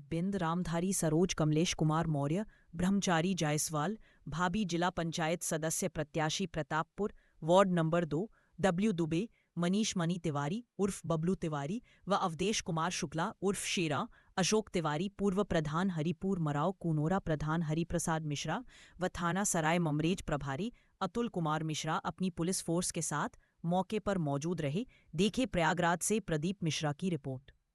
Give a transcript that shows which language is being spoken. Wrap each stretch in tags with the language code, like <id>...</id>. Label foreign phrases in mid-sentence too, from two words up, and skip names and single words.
<hi>बिंद, रामधारी सरोज, कमलेश कुमार मौर्य, ब्रह्मचारी जायसवाल, भाभी जिला पंचायत सदस्य प्रत्याशी प्रतापपुर वार्ड नंबर 2 डब्ल्यू दुबे, मनीष मनी तिवारी उर्फ बबलू तिवारी व अवधेश कुमार शुक्ला उर्फ शेरा, अशोक तिवारी, पूर्व प्रधान हरिपुर मराव कूनोरा, प्रधान हरिप्रसाद मिश्रा व थाना सराय ममरेज प्रभारी अतुल कुमार मिश्रा अपनी पुलिस फोर्स के साथ मौके पर मौजूद रहे। देखे प्रयागराज से प्रदीप मिश्रा की रिपोर्ट।</hi>